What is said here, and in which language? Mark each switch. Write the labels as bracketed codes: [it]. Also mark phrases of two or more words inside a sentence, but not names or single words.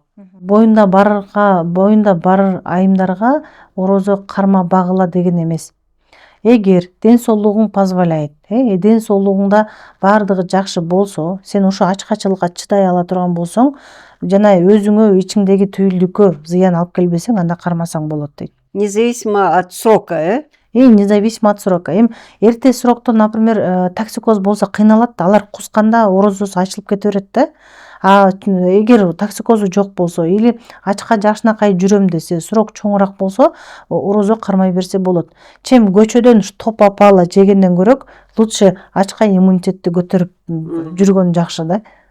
[ky] Боюнда бар айымдарга орозо карма багыла деген эмес. Эгер ден соолугуң позволяет, ден соолугуңда бардыгы жакшы болсо, сен ошо ачкачылыкка чыдай ала турган болсоң, жана өзүңө ичиңдеги түйүлдүккө зыян алып келбесең, анда кармасаң болот дейт. [ru] Независимо от срока, независимо от срока. [ky] Эрте срокто, например, токсикоз болсо кыйналат да, алар кусканда орозосу ачылып кете берет да. Эгер токсикозу жок болсо или ачка жакшынакай жүрөм десе, срок чоңураак болсо, орозо кармай берсе болот. Чем көчөдөн топ апала жегенден көрөк, лучше ачка иммунитетти көтөрүп жүргөн жакшы да.